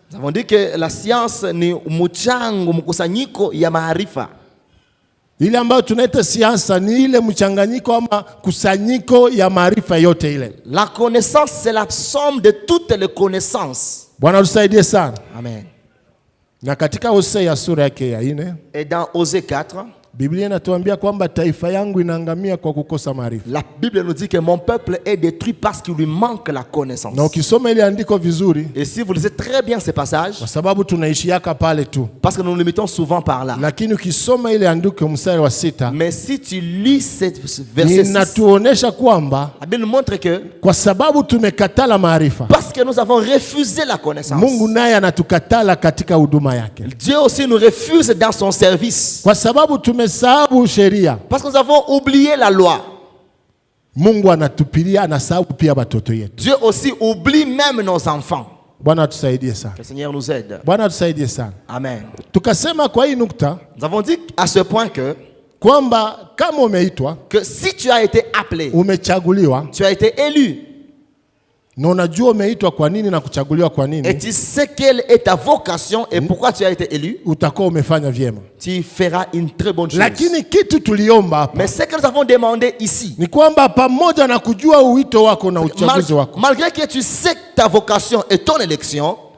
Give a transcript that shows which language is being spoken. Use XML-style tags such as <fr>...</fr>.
<fr>Nous avons dit que la science</fr> <sw>ni mchango mkusanyiko ya maarifa. Ile ambayo tunaita siasa ni ile mchanganyiko ama kusanyiko ya maarifa yote ile.</sw> <fr>La connaissance, c'est la somme de toutes les connaissances.</fr> <sw>Bwana tusaidie sana. Amen. Na katika Hosea sura yake ya 4,</sw> <fr>Et dans Osée 4,</fr> <sw>Biblia inatuambia kwamba taifa yangu inaangamia kwa kukosa maarifa.</sw> <fr>la Bible nous dit que mon peuple est détruit parce qu'il lui manque la connaissance.</fr> <sw>Na ukisoma ile andiko vizuri,</sw> <fr>Et si vous lisez très bien ces passages,</fr> <sw>kwa sababu tunaishiaka pale tu,</sw> <fr>parce que nous nous limitons souvent par là.</fr> <sw>lakini ukisoma ile andiko mstari wa 6,</sw> <fr>Mais si tu lis ce verset 6,</fr> <sw>inatuonesha kwamba</sw> <fr>la Bible nous montre que</fr> <sw>kwa sababu tumekatala maarifa,</sw> <fr>parce que nous avons refusé la connaissance,</fr> <sw>Mungu naye anatukatala katika huduma yake.</sw> <fr>Dieu aussi nous refuse dans son service.</fr> <sw>Kwa sababu tumesahau sheria,</sw> <fr>Parce que nous avons oublié la loi.</fr> <sw>Mungu anatupilia, anasahau pia watoto yetu.</sw> <fr>Dieu aussi oublie même nos enfants.</fr> <sw>Bwana atusaidie sana.</sw> <fr>Que le Seigneur nous aide.</fr> <sw>Bwana atusaidie sana. Amen. Tukasema kwa hii nukta</sw> <fr>Nous avons dit à ce point</fr> <sw>kwamba kama umeitwa,</sw> <fr>que si tu as été appelé,</fr> <sw>umechaguliwa,</sw> <fr>tu as été élu,</fr> <sw>na unajua umeitwa kwa nini na kuchaguliwa kwa</sw> <fr>et</fr> <sw>nini,</sw> <fr>tu sais quelle est ta vocation et pourquoi tu as été élu,</fr> <sw>utakuwa umefanya vyema.</sw> <fr>tu feras une très bonne chose.</fr> <sw>Lakini kitu tuliomba hapa</sw> <fr>Mais ce que nous avons demandé ici,</fr> <sw>ni kwamba pamoja na kujua uwito wako na uchaguzi wako,</sw> <fr>malgré que tu sais ta vocation et ton élection,</fr>